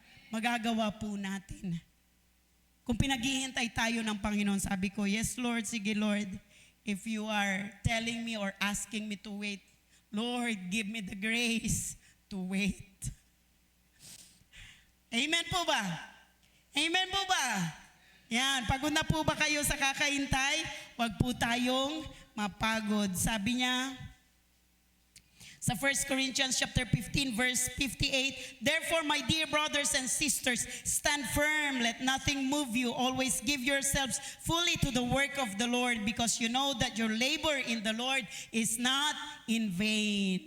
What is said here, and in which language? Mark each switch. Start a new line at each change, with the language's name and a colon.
Filipino: Magagawa po natin. Kung pinaghihintay tayo ng Panginoon, sabi ko,
English: yes Lord,
Filipino: sige Lord.
English: If you are telling me or asking me to wait, Lord, give me the grace to wait.
Filipino: Amen po ba? Amen po ba? Yan, pagod na po ba kayo sa kakaintay? Huwag po tayong mapagod. Sabi niya, sa
English: 1 Corinthians chapter 15 verse 58, therefore my dear brothers and sisters, stand firm, let nothing move you, always give yourselves fully to the work of the Lord, because you know that your labor in the Lord is not in vain.